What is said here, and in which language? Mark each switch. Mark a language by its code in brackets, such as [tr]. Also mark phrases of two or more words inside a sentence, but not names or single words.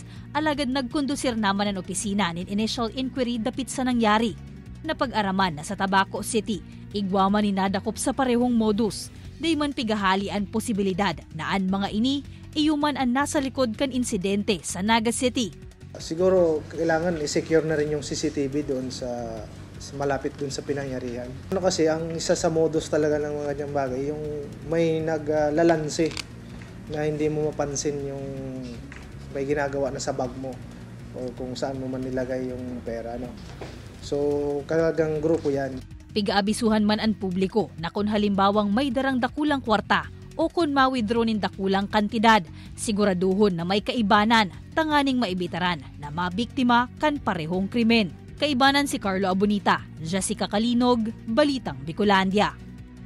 [bik] Alagad nagkondusir naman ang opisina nin [en] initial inquiry [bik] dapit sa nangyari. Napag-araman na sa Tabaco City, igwaman ni nadakop sa parehong modus. Dayman pigahali ang posibilidad na an mga ini, iyuman ang nasa likod kan insidente sa Naga City. [tl] Siguro kailangan i-secure na rin yung CCTV doon sa malapit doon sa pinangyarihan. Ano kasi, ang isa sa modus talaga ng mga ganyang bagay, yung may naglalanse na hindi mo mapansin yung may ginagawa na sa bag mo o kung saan mo man nilagay yung pera. No? So, [bik] kalagang grupo yan. Pigaabisuhan man ang publiko na kung halimbawang may darang dakulang kwarta o kung ma-withdraw nin dakulang kantidad, siguraduhon na may kaibanan, tanganing maibitaran na mabiktima kan parehong krimen. Kaibanan si Carlo Abonita, Jessica Calinog, Balitang Bicolandia.